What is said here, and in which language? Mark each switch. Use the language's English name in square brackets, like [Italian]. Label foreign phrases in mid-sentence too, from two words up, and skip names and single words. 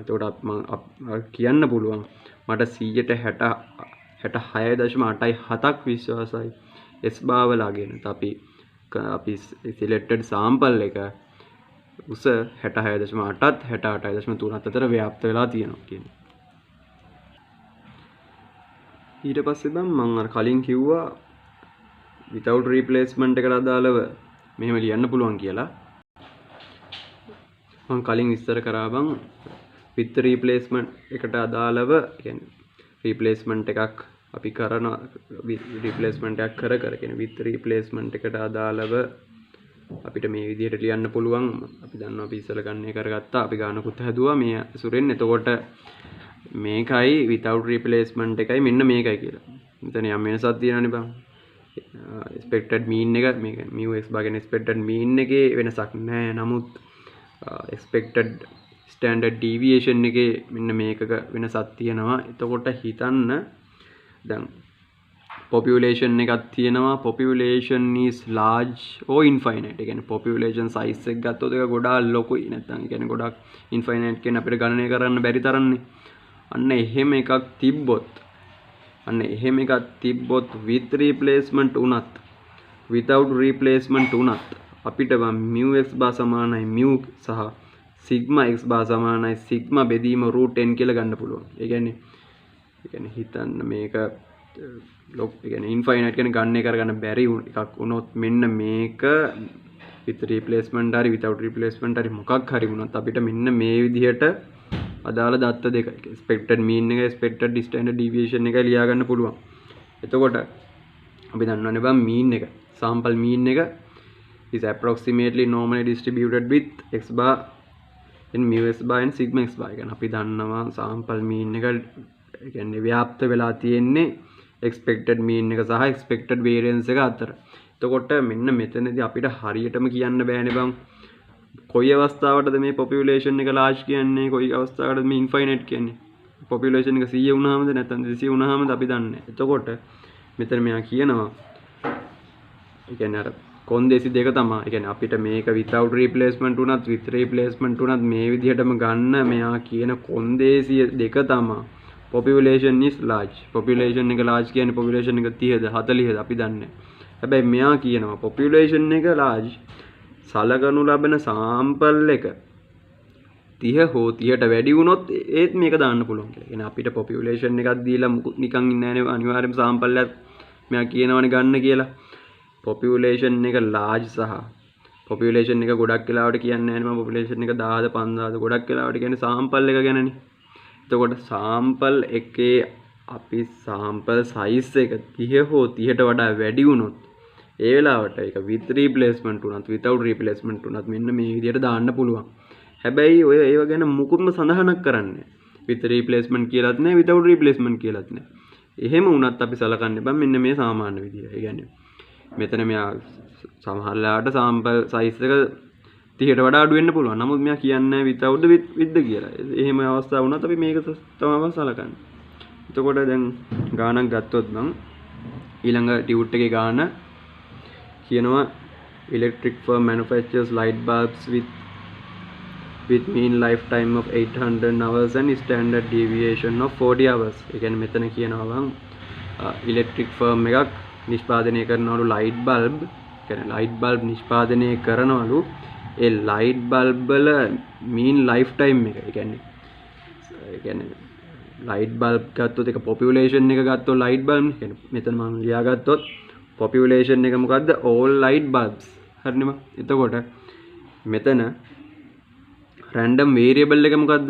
[Sinhala] එතකොට මම කියන්න පුළුවන් මට 66.87ක් විශ්වාසයි S බාවල අගෙන. අපි [English] selected sample [Sinhala] එක උස 66.8ත් 68.3ත් අතර ව්‍යාප්ත වෙලා තියෙනවා කියන්නේ. ඊට පස්සේ මම අර කලින් කිව්වා [English] without replacement [Sinhala] එකට අදාළව මෙහෙම ලියන්න පුළුවන් කියලා. මම කලින් විස්තර කරා බං [English] with replacement [Sinhala] එකට අදාළව කියන්නේ replacement එකක් අපි කරන replacement එකක් කර කියන්නේ [English] with replacement [Sinhala] එකට අදාළව අපිට මේ විදිහට ලියන්න පුළුවන්. අපි දන්නවා අපි ඉස්සල ගණනය කරගත්තා. අපි ගානකුත් හැදුවා මේ සුරෙන්. එතකොට මේකයි [English] without replacement [Sinhala] එකයි මෙන්න මේකයි කියලා. මෙතන යම් වෙනසක් තියෙනවනේ බං. [English] expected mean [Sinhala] එක මේක [English] mu x [Sinhala] බාගෙන [English] expected mean [Sinhala] එකේ වෙනසක් නැහැ. නමුත් [English] expected standard deviation [Sinhala] එකේ මෙන්න මේකක වෙනසක් තියෙනවා. එතකොට හිතන්න දැන් population එකක් තියෙනවා. [English] population is large or infinite. [Sinhala] ඒ කියන්නේ [English] population size [Sinhala] එක ගත්තොත් ඒක ගොඩාක් ලොකුයි. නැත්නම් ඒ කියන්නේ ගොඩාක් infinite කියන අපිට ගණනය කරන්න බැරි තරම්නේ. අන්න එහෙම එකක් තිබ්බොත් [English] with replacement [Sinhala] උනත් [English] without replacement [Sinhala] උනත් අපිට [English] mu x [Sinhala] බා සමානයි mu සහ [English] sigma x [Sinhala] බා සමානයි sigma බෙදීම √n කියලා ගන්න පුළුවන්. ඒ කියන්නේ හිතන්න මේක ලොක් ඒ කියන්නේ infinite කියන ගණනය කරගන්න බැරි එකක් වුණොත් මෙන්න මේක [English] with replacement [Sinhala] හරි [English] without replacement [Sinhala] හරි මොකක් හරි වුණොත් අපිට මෙන්න මේ විදිහට අදාළ දත්ත දෙක [English] expected mean [Sinhala] එක [English] expected standard deviation [Sinhala] එක ලියා ගන්න පුළුවන්. එතකොට අපි දන්නවනේ බං [English] mean එක sample mean එක is approximately normally distributed with x bar and mu x bar and sigma x bar. [Sinhala] කියන්නේ අපි දන්නවා [English] sample mean [Sinhala] එක කියන්නේ ව්‍යාප්ත වෙලා තියෙන්නේ [English] expected mean [Sinhala] එක සහ [English] expected variance [Sinhala] එක අතර. එතකොට මෙන්න මෙතනදී අපිට හරියටම කියන්න බෑනේ බං කොයි අවස්ථාවකටද මේ population එක large කියන්නේ කොයි අවස්ථාවකටද මේ infinite කියන්නේ. population එක 100 වුණාමද නැත්නම් 200 වුණාමද අපි දන්නේ නැහැ. එතකොට මෙතන මෙයා කියනවා ඒ කියන්නේ අර කොන්දේසි දෙක තමයි. ඒ කියන්නේ අපිට මේක [English] without replacement [Sinhala] උනත් [English] with replacement [Sinhala] උනත් මේ විදිහටම ගන්න මෙයා කියන කොන්දේසිය දෙක තමයි. [English] population is large. [Sinhala] population එක large කියන්නේ population එක 30ද 40ද අපි දන්නේ. හැබැයි මෙයා කියනවා population එක large සලකනු ලබන sample එක 30 හෝ 30ට වැඩි වුණොත් ඒත් මේක දාන්න පුළුවන් කියලා. කියන්නේ අපිට population එකක් දීලා නිකන් ඉන්නේ නැහැ අනිවාර්යයෙන්ම sample එකක් මෙයා කියනවනේ ගන්න කියලා. population එක large සහ population එක ගොඩක් වෙලාවට කියන්නේ නැහැ නේ මම population එක 10000 5000 ගොඩක් වෙලාවට කියන්නේ sample එක ගැනනේ. එතකොට sample එකේ අපි [English] sample size [Sinhala] එක 30 හෝ 30ට වඩා වැඩි වුණොත් ඒ වෙලාවට ඒක [English] with replacement [Sinhala] උනත් [English] without replacement [Sinhala] උනත් මෙන්න මේ විදිහට දාන්න පුළුවන්. හැබැයි ඔය ඒව ගැන මුකුත්ම සඳහනක් කරන්නේ [English] with replacement [Sinhala] කියලාත් නැහැ [English] without replacement [Sinhala] කියලාත් නැහැ. එහෙම වුණත් අපි සලකන්න බෑ මෙන්න මේ සාමාන්‍ය විදිය. ඒ කියන්නේ මෙතන මෙයා සමහරලාට [English] sample size [Sinhala] එක 30ට වඩා අඩු වෙන්න පුළුවන්. නමුත් මෙයා කියන්නේ [English] without with [Sinhala] කියලා. එහෙම අවස්ථාව වුණත් අපි මේක තමයි සලකන්නේ. එතකොට දැන් ගානක් ගත්තොත් නම් ඊළඟ ටියුට් එකේ ගාන කියනවා [English] electric firm manufactures light bulbs with mean lifetime of 800 hours and standard deviation of 40 hours. [Sinhala] ඒ කියන්නේ මෙතන කියනවා [English] electric firm [Sinhala] එකක් නිෂ්පාදනය කරනවලු [English] light bulb. [Sinhala] කියන්නේ [English] light bulb [Sinhala] නිෂ්පාදනය කරනවලු ඒ [English] light bulb [Sinhala] වල mean lifetime එක. ඒ කියන්නේ [English] light bulb [Sinhala] ගත්තොත් ඒක population එක ගත්තොත් [English] light bulb [Sinhala] නේ. කියන්නේ මෙතන මම ලියාගත්තොත් population එක මොකද්ද? [English] all light bulbs. [Sinhala] හරිනේ. එතකොට මෙතන random variable එක මොකද්ද?